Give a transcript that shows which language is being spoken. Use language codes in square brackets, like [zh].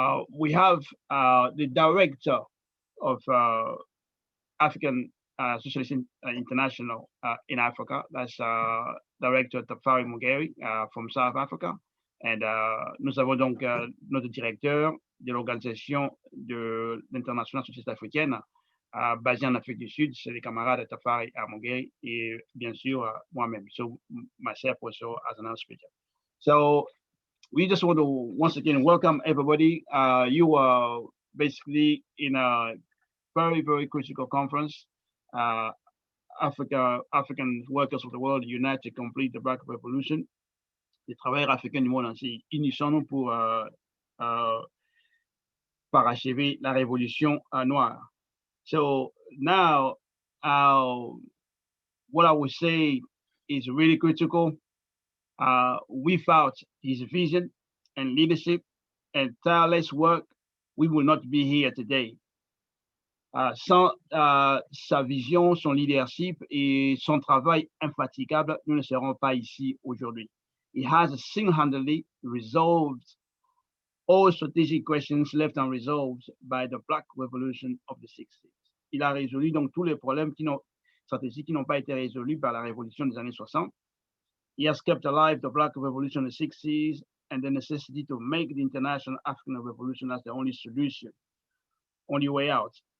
[en] We have the director of African Socialist International in Africa. That's Director Tafari Mugeri from South Africa. And [fr] nous avons donc notre directeur de l'organisation de l'Internationale Socialiste Africaine basée en Afrique du Sud, c'est les camarades Tafari Mugeri et bien sûr moi-même. [en] So myself also as an speaker. So we just want to once again welcome everybody. You are basically in a very, very critical conference. African workers of the world unite to complete the Black Revolution. [fr] Les travailleurs africains du monde entier, unissons-nous pour parachever la révolution noire. [en] So now, what I would say is really critical. Without his vision and leadership and tireless work, we will not be here today. [fr] Sans sa vision, son leadership et son travail infatigable, nous ne serons pas ici aujourd'hui. [en] He has single-handedly resolved all strategic questions left unresolved by the Black Revolution of the 60s. [fr] Il a résolu donc tous les problèmes stratégiques qui n'ont pas été résolus par la révolution des années 60. [en] He has kept alive the Black Revolution in the 60s and the necessity to make the international African Revolution as the only solution, only way out.